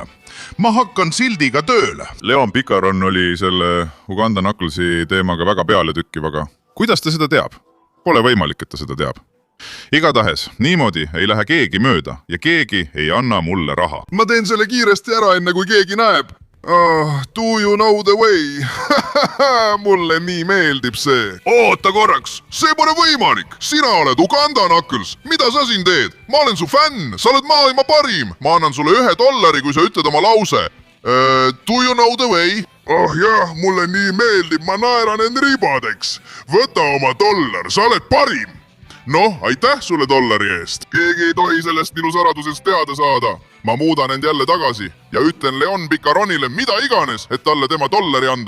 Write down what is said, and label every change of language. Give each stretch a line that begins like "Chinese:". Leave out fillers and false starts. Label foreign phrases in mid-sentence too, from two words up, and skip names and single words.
Estonian: Ma hakkan sildiga tööle. Leon Picaron oli selle Uganda Knucklesi teemaga väga peale tükkiv, aga kuidas ta seda teab? Pole võimalik, et ta seda teab. Igatahes, niimoodi ei lähe keegi mööda ja keegi ei anna mulle raha. Ma teen selle kiiresti ära, enne kui keegi näeb.
English: Do you know the way?
Estonian: Mulle nii meeldib see. Oota korraks, see pole võimalik. Sina oled Uganda Knuckles. Mida sa siin teed? Ma olen su fänn, sa oled maailma parim. Ma annan sulle $1, kui sa ütled oma lause.
English: Do you know the way?
Estonian: Jah, mulle nii meeldib, ma naeran end ribadeks. Võta oma $, sa oled parim. Noh, aitäh sulle $1 eest. Keegi ei tohi sellest minu saradusest teada saada. Ma muudan end jälle tagasi ja ütlen Leon Picaronile mida iganes, et talle tema $1 anda.